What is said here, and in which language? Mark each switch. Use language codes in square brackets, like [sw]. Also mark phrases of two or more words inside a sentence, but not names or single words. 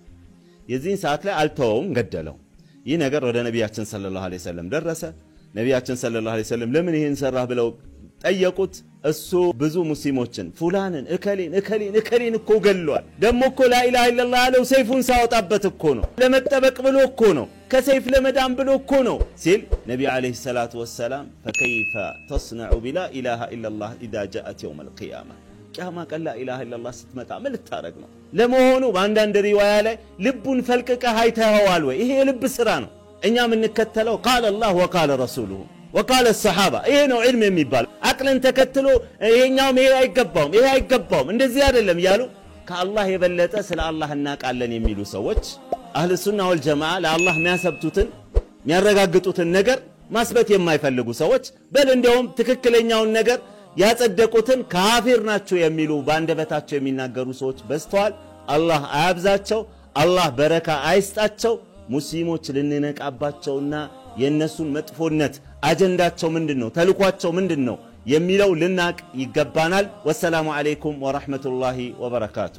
[am] የዚህን ሰዓት ላይ አልተወውም ገደለው ይህ ነገር ወደ ነቢያችን [ar] صلى الله عليه وسلم [am] ደረሰ ነቢያችን [ar] صلى الله عليه وسلم [am] ለምን ይሄን ሰራህ ብለው ጠየቁት እሱ ብዙ ሙስሊሞችን ፉላንን እከሌን እኮ ገሏል ደሞ እኮ [ar] لا إله إلا الله [am] አለው ሰይፉን ሳወጣበት እኮ ነው ለመጠበቅ ብሎ እኮ ነው ከሰይፍ ለመዳን ብሎ እኮ ነው ሲል ነቢ [ar] عليه الصلاة والسلام فكيف تصنع بلا اله الا الله اذا جاءت يوم القيامه [am] ቂያማ ቀን [ar] لا إله [am] ኢላላህ ስትመጣ ምን ልታረግ ነው ለመሆኑ በአንዳንድ ሪዋያ ላይ ልቡን ፈልቀቀህ አይተኸዋል ወይ ይሄ የልብ ስራ ነው እኛ ምንከተለው [ar] قال الله وقال رسوله وقال الصحابه [am] ይሄ ነው ዒልም የሚባል አቅልን ተከትሎ ይሄኛው ይሄ አይገባውም እንደዚህ አይደለም ያሉ ከአላህ የበለጠ ስለ አላህ እናቃለን የሚሉ ሰዎች [ar] أهل السنة والجماعة [am] ለአላህ የሚያሰብቱትን የሚያረጋግጡትን ነገር ማስበት የማይፈልጉ ሰዎች በል እንደውም ትክክለኛውን ነገር ያጸደቁትን ካፊር ናቸው የሚሉ ባንደበታቸው የሚናገሩ ሰዎች በስተዋል አላህ አያብዛቸው አላህ በረካ አይስጣቸው ሙስሊሞች ልንነቃባቸውና የነሱን መጥፎነት አጀንዳቸው ምንድነው ተልኳቸው ምንድነው የሚለው ልናቅ ይገባናል [ar] والسلام عليكم ورحمة الله وبركاته